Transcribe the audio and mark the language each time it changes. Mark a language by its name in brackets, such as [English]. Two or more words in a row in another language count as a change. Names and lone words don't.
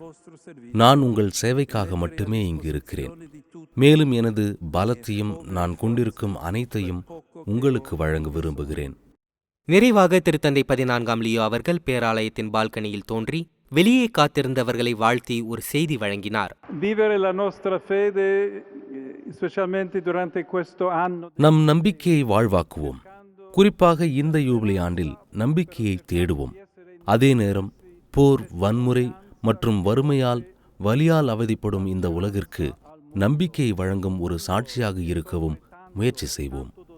[Tamil] நான் உங்கள் சேவைக்காக மட்டுமே இங்கு இருக்கிறேன். மேலும் எனது பலத்தையும் நான் கொண்டிருக்கும் அனைத்தையும் உங்களுக்கு வழங்க விரும்புகிறேன். நிறைவாக திருத்தந்தை 14ஆம் லியோ அவர்கள் பேராலயத்தின் பால்கனியில் தோன்றி வெளியே காத்திருந்தவர்களை வாழ்த்தி ஒரு செய்தி வழங்கினார். [Italian] Vivere la nostra fede, specialmente durante questo anno. [Tamil] நம் நம்பிக்கையை வாழ்வாக்குவோம். குறிப்பாக இந்த யூபிலி ஆண்டில் நம்பிக்கையை தேடுவோம். அதே நேரம் போர், வன்முறை மற்றும் வறுமையால், வலியால் அவதிப்படும் இந்த உலகிற்கு நம்பிக்கையை வழங்கும் ஒரு சாட்சியாக இருக்கவும் முயற்சி செய்வோம்.